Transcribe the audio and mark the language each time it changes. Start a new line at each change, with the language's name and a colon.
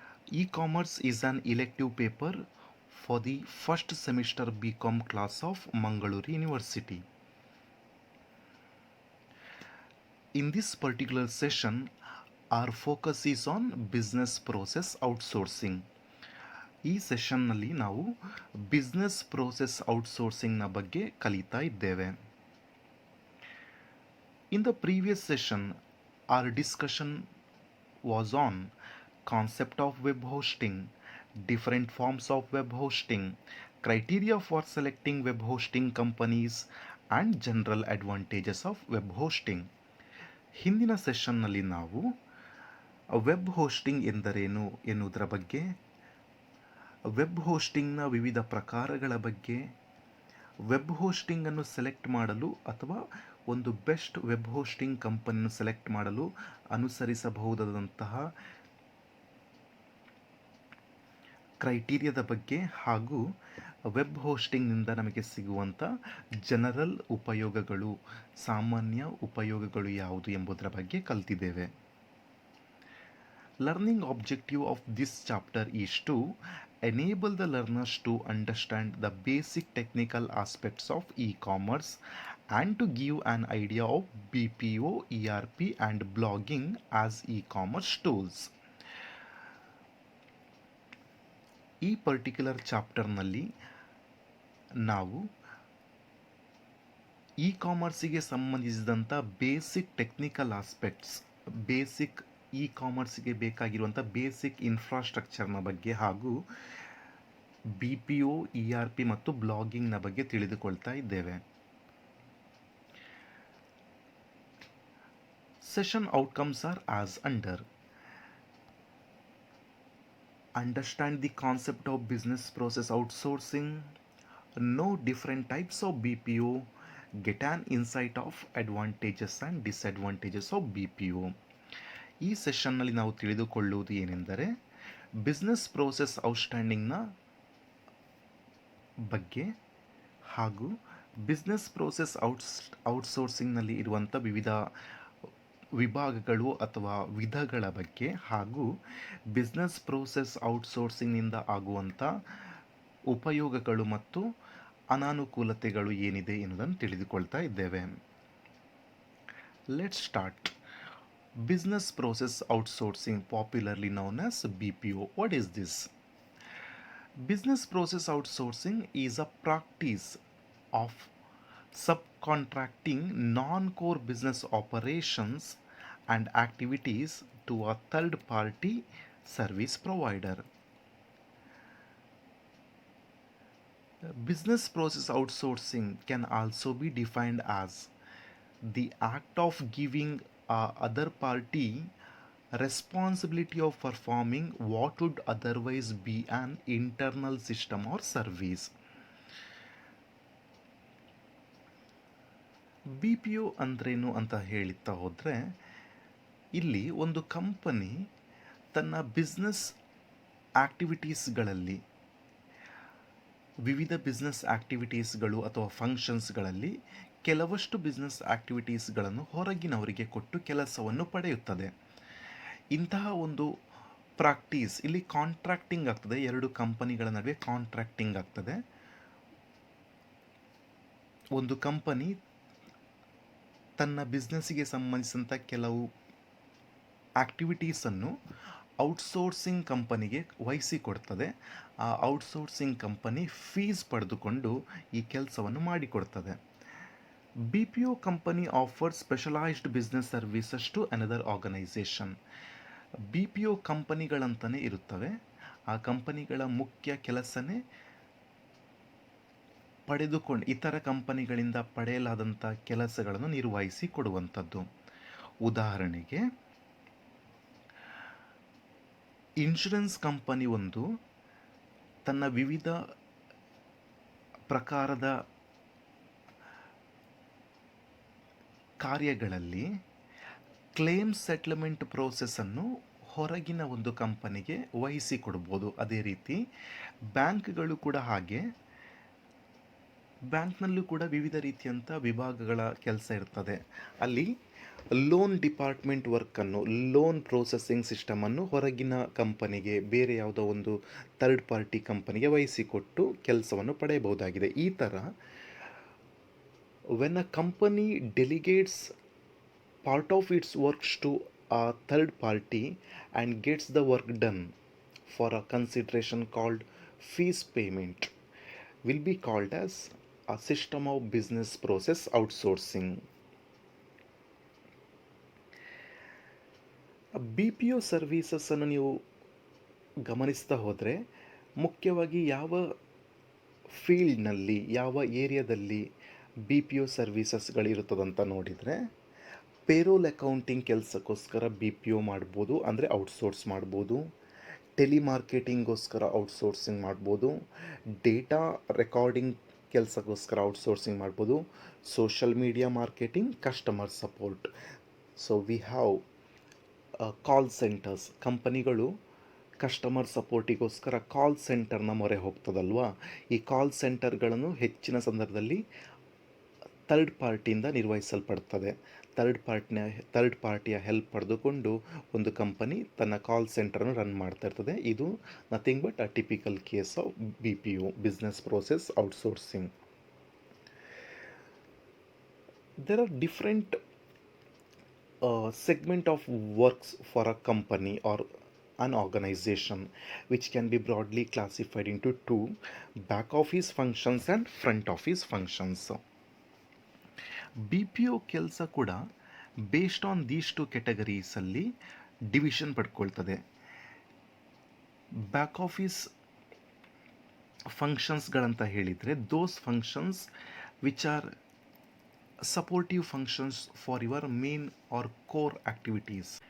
English: E-commerce is an elective paper for the first semester BCom class of Mangalore University. In this particular session, our focus is on business process outsourcing.
Kannada: ಈ ಸೆಷನ್ನಲ್ಲಿ ನಾವು business process ಔಟ್ಸೋರ್ಸಿಂಗ್ನ ಬಗ್ಗೆ ಕಲಿತಾ ಇದ್ದೇವೆ.
English: In the previous session, our discussion was on concept of web hosting, different forms of web hosting, criteria for selecting web hosting companies and general advantages of web hosting.
Kannada: ಹಿಂದಿನ ಸೆಷನ್ನಲ್ಲಿ ನಾವು web hosting ಎಂದರೇನು ಎನ್ನುವುದರ ಬಗ್ಗೆ, web ಹೋಸ್ಟಿಂಗ್ನ ವಿವಿಧ ಪ್ರಕಾರಗಳ ಬಗ್ಗೆ, web ಹೋಸ್ಟಿಂಗನ್ನು select ಮಾಡಲು ಅಥವಾ ಒಂದು ಬೆಸ್ಟ್ ವೆಬ್ ಹೋಸ್ಟಿಂಗ್ ಕಂಪನಿಯನ್ನು ಸೆಲೆಕ್ಟ್ ಮಾಡಲು ಅನುಸರಿಸಬಹುದಾದಂತಹ ಕ್ರೈಟೀರಿಯಾದ ಬಗ್ಗೆ ಹಾಗೂ ವೆಬ್ ಹೋಸ್ಟಿಂಗ್ನಿಂದ ನಮಗೆ ಸಿಗುವಂಥ ಜನರಲ್ ಉಪಯೋಗಗಳು, ಸಾಮಾನ್ಯ ಉಪಯೋಗಗಳು ಯಾವುದು ಎಂಬುದರ ಬಗ್ಗೆ ಕಲಿತಿದ್ದೇವೆ.
English: Learning objective of this chapter is to enable the learners to understand the basic technical aspects of e-commerce and to give an idea of BPO, ERP and blogging as e-commerce tools.
Kannada: ಈ particular ಚಾಪ್ಟರ್ನಲ್ಲಿ ನಾವು E ಕಾಮರ್ಸಿಗೆ ಸಂಬಂಧಿಸಿದಂಥ basic technical aspects, basic E ಕಾಮರ್ಸ್ಗೆ ಬೇಕಾಗಿರುವಂಥ basic ಇನ್ಫ್ರಾಸ್ಟ್ರಕ್ಚರ್ನ ಬಗ್ಗೆ ಹಾಗೂ BPO, ERP ಮತ್ತು ಬ್ಲಾಗಿಂಗ್ನ ಬಗ್ಗೆ ತಿಳಿದುಕೊಳ್ತಾ ಇದ್ದೇವೆ.
English: Session outcomes are as under: understand the concept of business process outsourcing, know different types of BPO, get an insight of advantages and disadvantages of BPO.
Kannada: ಈ ಸೆಷನ್ನಲ್ಲಿ ನಾವು ತಿಳಿದುಕೊಳ್ಳುವುದು ಏನೆಂದರೆ ಬಿಸ್ನೆಸ್ ಪ್ರೋಸೆಸ್ ಔಟ್ಸ್ಟ್ಯಾಂಡಿಂಗ್ನ ಬಗ್ಗೆ ಹಾಗೂ ಬಿಸ್ನೆಸ್ ಪ್ರೋಸೆಸ್ ಔಟ್ಸೋರ್ಸಿಂಗ್ನಲ್ಲಿ ಇರುವಂಥ ವಿವಿಧ ವಿಭಾಗಗಳು ಅಥವಾ ವಿಧಗಳ ಬಗ್ಗೆ ಹಾಗೂ ಬಿಸ್ನೆಸ್ ಪ್ರೋಸೆಸ್ ಔಟ್ಸೋರ್ಸಿಂಗ್ನಿಂದ ಆಗುವಂಥ ಉಪಯೋಗಗಳು ಮತ್ತು ಅನಾನುಕೂಲತೆಗಳು ಏನಿದೆ ಎನ್ನುವುದನ್ನು ತಿಳಿದುಕೊಳ್ತಾ ಇದ್ದೇವೆ.
English: Let's start. Business process outsourcing, popularly known as BPO. What is this? Business process outsourcing is a practice of subcontracting non-core business operations and activities to a third-party service provider. Business process outsourcing can also be defined as the act of giving other party responsibility of performing what would otherwise be an internal system or service.
Kannada: BPO ಅಂದ್ರೇನು ಅಂತ ಹೇಳ್ತಾ ಹೋದರೆ, ಇಲ್ಲಿ ಒಂದು company ತನ್ನ business ಆ್ಯಕ್ಟಿವಿಟೀಸ್ಗಳಲ್ಲಿ, ವಿವಿಧ business ಆ್ಯಕ್ಟಿವಿಟೀಸ್ಗಳು ಅಥವಾ ಫಂಕ್ಷನ್ಸ್ಗಳಲ್ಲಿ ಕೆಲವಷ್ಟು ಬಿಸ್ನೆಸ್ ಆ್ಯಕ್ಟಿವಿಟೀಸ್ಗಳನ್ನು ಹೊರಗಿನವರಿಗೆ ಕೊಟ್ಟು ಕೆಲಸವನ್ನು ಪಡೆಯುತ್ತದೆ. ಇಂತಹ ಒಂದು ಪ್ರಾಕ್ಟೀಸ್ ಇಲ್ಲಿ ಕಾಂಟ್ರಾಕ್ಟಿಂಗ್ ಆಗ್ತದೆ, ಎರಡು ಕಂಪನಿಗಳ ನಡುವೆ ಕಾಂಟ್ರಾಕ್ಟಿಂಗ್ ಆಗ್ತದೆ. ಒಂದು ಕಂಪನಿ ತನ್ನ ಬಿಸ್ನೆಸ್ಸಿಗೆ ಸಂಬಂಧಿಸಿದಂಥ ಕೆಲವು ಆ್ಯಕ್ಟಿವಿಟೀಸನ್ನು ಔಟ್ಸೋರ್ಸಿಂಗ್ ಕಂಪನಿಗೆ ವಹಿಸಿಕೊಡ್ತದೆ. ಆ ಔಟ್ಸೋರ್ಸಿಂಗ್ ಕಂಪನಿ ಫೀಸ್ ಪಡೆದುಕೊಂಡು ಈ ಕೆಲಸವನ್ನು ಮಾಡಿಕೊಡ್ತದೆ.
English: BPO company offers specialized business services to another organization.
Kannada: BPO ಕಂಪನಿಗಳಂತಲೇ ಇರುತ್ತವೆ. ಆ ಕಂಪನಿಗಳ ಮುಖ್ಯ ಕೆಲಸನೇ ಇತರ ಕಂಪನಿಗಳಿಂದ ಪಡೆಯಲಾದಂಥ ಕೆಲಸಗಳನ್ನು ನಿರ್ವಹಿಸಿ ಕೊಡುವಂಥದ್ದು. ಉದಾಹರಣೆಗೆ, ಇನ್ಶೂರೆನ್ಸ್ ಕಂಪನಿ ಒಂದು ತನ್ನ ವಿವಿಧ ಪ್ರಕಾರದ ಕಾರ್ಯಗಳಲ್ಲಿ ಕ್ಲೇಮ್ ಸೆಟ್ಲ್ಮೆಂಟ್ ಪ್ರೋಸೆಸ್ಸನ್ನು ಹೊರಗಿನ ಒಂದು ಕಂಪನಿಗೆ ವಹಿಸಿಕೊಡ್ಬೋದು. ಅದೇ ರೀತಿ ಬ್ಯಾಂಕ್ಗಳು ಕೂಡ ಹಾಗೆ, ಬ್ಯಾಂಕ್ನಲ್ಲೂ ಕೂಡ ವಿವಿಧ ರೀತಿಯಂಥ ವಿಭಾಗಗಳ ಕೆಲಸ ಇರ್ತದೆ. ಅಲ್ಲಿ ಲೋನ್ ಡಿಪಾರ್ಟ್ಮೆಂಟ್ ವರ್ಕನ್ನು, ಲೋನ್ ಪ್ರೊಸೆಸಿಂಗ್ ಸಿಸ್ಟಮನ್ನು ಹೊರಗಿನ ಕಂಪನಿಗೆ, ಬೇರೆ ಯಾವುದೋ ಒಂದು ಥರ್ಡ್ ಪಾರ್ಟಿ ಕಂಪನಿಗೆ ವಹಿಸಿಕೊಟ್ಟು ಕೆಲಸವನ್ನು ಪಡೆಯಬಹುದಾಗಿದೆ. ಈ ಥರ
English: When a company delegates part of its works to a third party and gets the work done for a consideration called fees payment will be called as a system of business process outsourcing.
Kannada: B P O ಸರ್ವೀಸಸ್ಸನ್ನು ನೀವು ಗಮನಿಸ್ತಾ ಹೋದರೆ, ಮುಖ್ಯವಾಗಿ ಯಾವ ಫೀಲ್ಡ್ನಲ್ಲಿ, ಯಾವ ಏರಿಯಾದಲ್ಲಿ B P O ಸರ್ವೀಸಸ್ಗಳಿರುತ್ತದಂತ ನೋಡಿದರೆ, payroll accounting ಕೆಲಸಕ್ಕೋಸ್ಕರ B P O ಮಾಡ್ಬೋದು, ಅಂದರೆ ಔಟ್ಸೋರ್ಸ್ ಮಾಡ್ಬೋದು. ಟೆಲಿಮಾರ್ಕೆಟಿಂಗ್ಗೋಸ್ಕರ ಔಟ್ಸೋರ್ಸಿಂಗ್ ಮಾಡ್ಬೋದು. ಡೇಟಾ ರೆಕಾರ್ಡಿಂಗ್ ಕೆಲಸಕ್ಕೋಸ್ಕರ ಔಟ್ಸೋರ್ಸಿಂಗ್ ಮಾಡ್ಬೋದು.
English: Social media marketing, customer support. So we have call centres.
Kannada: ಕಂಪನಿಗಳು ಕಸ್ಟಮರ್ ಸಪೋರ್ಟಿಗೋಸ್ಕರ ಕಾಲ್ ಸೆಂಟರ್ನ ಮೊರೆ ಹೋಗ್ತದಲ್ವಾ. ಈ ಕಾಲ್ ಸೆಂಟರ್ಗಳನ್ನು ಹೆಚ್ಚಿನ ಸಂದರ್ಭದಲ್ಲಿ ಥರ್ಡ್ ಪಾರ್ಟಿಯಿಂದ ನಿರ್ವಹಿಸಲ್ಪಡ್ತದೆ. ಥರ್ಡ್ ಪಾರ್ಟಿಯ ಹೆಲ್ಪ್ ಪಡೆದುಕೊಂಡು ಒಂದು ಕಂಪನಿ ತನ್ನ ಕಾಲ್ ಸೆಂಟರನ್ನು ರನ್ ಮಾಡ್ತಾ ಇರ್ತದೆ. ಇದು
English: Nothing but a typical case of B P O, business process outsourcing. There are different segment of works for a company or an organization, which can be broadly classified into two: back office functions and front office functions.
Kannada: B P O ಕೆಲಸ ಕೂಡ
English: based on these two
Kannada: ಕೆಟಗರೀಸಲ್ಲಿ division ಪಡ್ಕೊಳ್ತದೆ.
English: back office
Kannada: ಫಂಕ್ಷನ್ಸ್ಗಳಂತ ಹೇಳಿದರೆ,
English: Those functions which are supportive functions for your main or core activities.